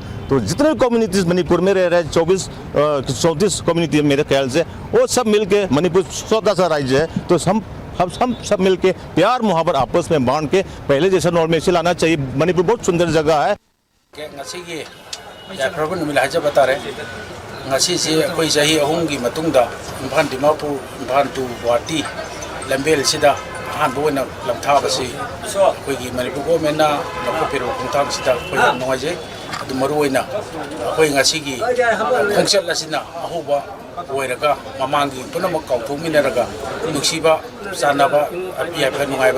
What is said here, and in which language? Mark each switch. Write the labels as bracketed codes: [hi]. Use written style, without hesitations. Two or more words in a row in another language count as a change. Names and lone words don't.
[hi] तो जितने भी कम्युनिटीज मणिपुर में रह रहे 34 कम्युनिटी मेरे ख्याल से वो सब मिलके, मणिपुर छोटा सा राज्य है तो हम सब मिलके प्यार मुहब्बत आपस में बांट के पहले जैसा नॉर्मेशन लाना चाहिए। मणिपुर बहुत सुंदर जगह है। [mni] অখোই চাহি অহুম কি মতুংদা ইম্ফাল দিমাপুর ইম্ফাল টু গুৱাহাটী লম্বেল সিদা অহানবো ওইনা লমথাবসি অখোই মণিপুর গৱর্নমেন্ট না লখোপেরো খুংথাং সিদা অখোই নোংঙাইজে অদু মরু ওইনা অখোই ঙাসিগী খোংচল অসিনা অহোবা ওইরগা মমাংগী পুনমক কাউথোমিনরগা নুকসিবা চানাবা য়াবা নুংঙাইবা